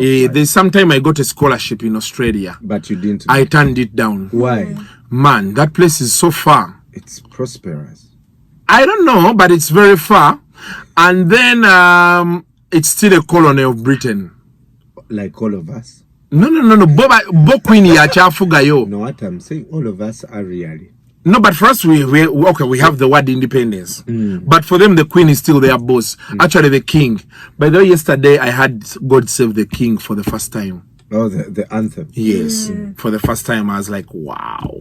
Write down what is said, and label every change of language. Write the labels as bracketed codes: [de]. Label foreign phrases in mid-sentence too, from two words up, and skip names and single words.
[en] There's sometime I got a scholarship in Australia, but you didn't. I turned it down. Why? Man, that place is so far. It's prosperous. I don't know, but it's very far. And then it's still a colony of Britain, like all of us. No. [lg] Byokwewunza ya chafuga yo. [en] No, what I'm saying, all of us are really. No, but for us, we have the word independence. But for them, the queen is still their boss. Actually, the king. By the way, yesterday I had God Save the King for the first time. Oh, the anthem. Yes, for the first time, I was like, wow.